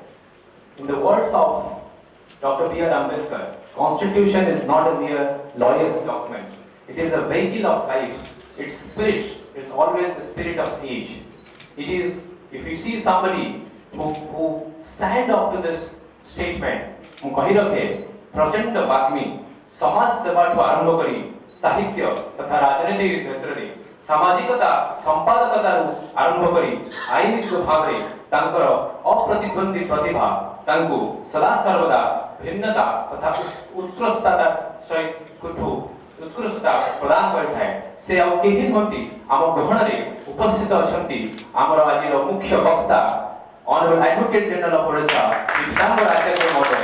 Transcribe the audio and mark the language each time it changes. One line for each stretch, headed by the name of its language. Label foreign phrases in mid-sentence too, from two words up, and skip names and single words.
English: In the words of Dr. B.R. Ambedkar, Constitution is not a mere lawyer's document. It is a vehicle of life. Its spirit is always the spirit of age. It is, if you see somebody who stand up to this statement,
Odia: ମୁଁ କହି ରଖେ ପ୍ରଚଣ୍ଡ ବାଗ୍ମୀ ସମାଜ ସେବାଠୁ ଆରମ୍ଭ କରି ସାହିତ୍ୟ ତଥା ରାଜନୈତିକ କ୍ଷେତ୍ରରେ ସାମାଜିକତା ସମ୍ପାଦକତାରୁ ଆରମ୍ଭ କରି ଆଇନିକ ଭାବରେ ତାଙ୍କର ଅପ୍ରତିଦ୍ୱନ୍ଦୀ ପ୍ରତିଭା ତାଙ୍କୁ ସଦା ସର୍ବଦା ଭିନ୍ନତା ତଥା ଉତ୍କୃଷ୍ଟତା ସହିତ ଉତ୍କୃଷ୍ଟତା ପ୍ରଦାନ କରିଥାଏ। ସେ ଆଉ କେହି ନୁହନ୍ତି, ଆମ ଗହଣରେ ଉପସ୍ଥିତ ଅଛନ୍ତି ଆମର ଆଜିର ମୁଖ୍ୟ ବକ୍ତା
English: Hon'ble Advocate General of Odisha,
Odia: Pitambar Acharya Mohoday.